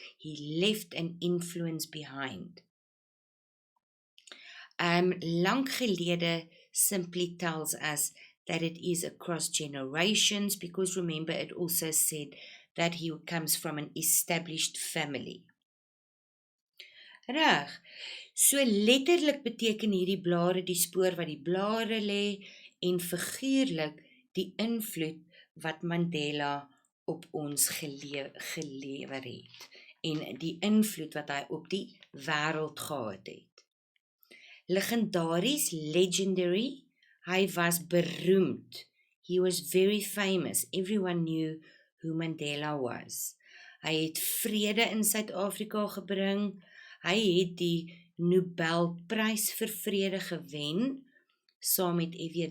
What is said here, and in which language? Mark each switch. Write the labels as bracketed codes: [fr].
[en] He left an influence behind. Lank gelede simply tells us that it is across generations, because remember it also said that he comes from an established family. [af] Reg, so letterlik beteken hierdie blare die spoor wat die blare lê, en figuurlik die invloed wat Mandela op ons gelewer het, en die invloed wat hy op die wêreld gehad het. Legendaries, legendary, hy was beroemd. [en] He was very famous. Everyone knew who Mandela was. [af] Hy het vrede in Suid-Afrika gebring. Hy het die Nobelprys vir vrede gewen, saam met F.W.